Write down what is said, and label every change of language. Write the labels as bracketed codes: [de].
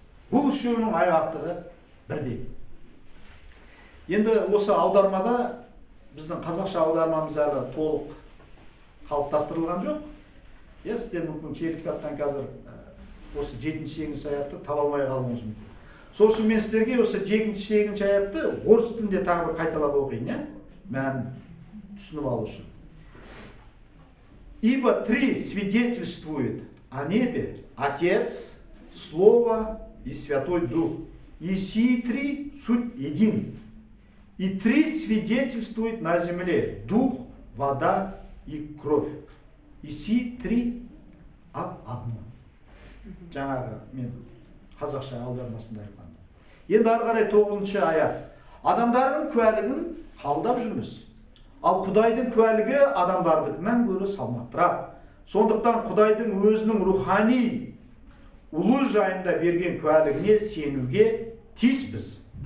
[kk] Бұл үшеуінің айғақтығы бірдей. Енді осы аудармада, біздің қазақша аудармамыз әлі толық қалыптастырылған жоқ. Сіздер мүмкін киелі кітаптан қазір осы 7-8 аятты таба алмай қалуыңыз мүмкін. Сол үшін мен сіздерге осы 7-8 аятты орыс тілінде тағы бір қайталап оқиын, мәнін түсініп алу үшін. [ru] Ибо 3 свидетельствует о небе: Отец, Слово и Святой Дух. И сии 3 суть един. И 3 свидетельствует на земле: Дух, вода и кровь. И сии 3 об одном. [kk] Жаңағы мен қазақша аудармасында айтқанда. Енді ары қарай 9 аят. Адамдардың куәлігін қабылдап жүрміз. Ал Құдайдың куәлігі адамдардыкынан гөрі салмақтырақ. Сондықтан Құдайдың өзінің рухани ұлы жайында берген куәлігіне сенуге тиіспіз.